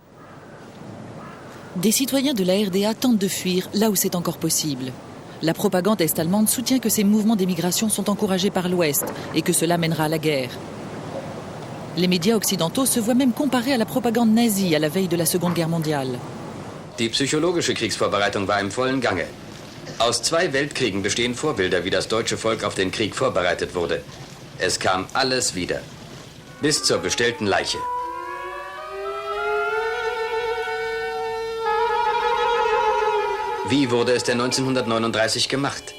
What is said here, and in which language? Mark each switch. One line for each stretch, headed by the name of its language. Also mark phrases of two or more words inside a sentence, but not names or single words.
French: Des citoyens de la RDA tentent de fuir là où c'est encore possible. La propagande est-allemande soutient que ces mouvements d'émigration sont encouragés par l'Ouest et que cela mènera à la guerre. Les médias occidentaux se voient même comparés à la propagande nazie à la veille de la Seconde Guerre mondiale.
German: Die psychologische Kriegsvorbereitung war im vollen Gange. Aus 2 Weltkriegen bestehen Vorbilder, wie das deutsche Volk auf den Krieg vorbereitet wurde. Es kam alles wieder. Bis zur bestellten Leiche. Wie wurde es denn 1939 gemacht?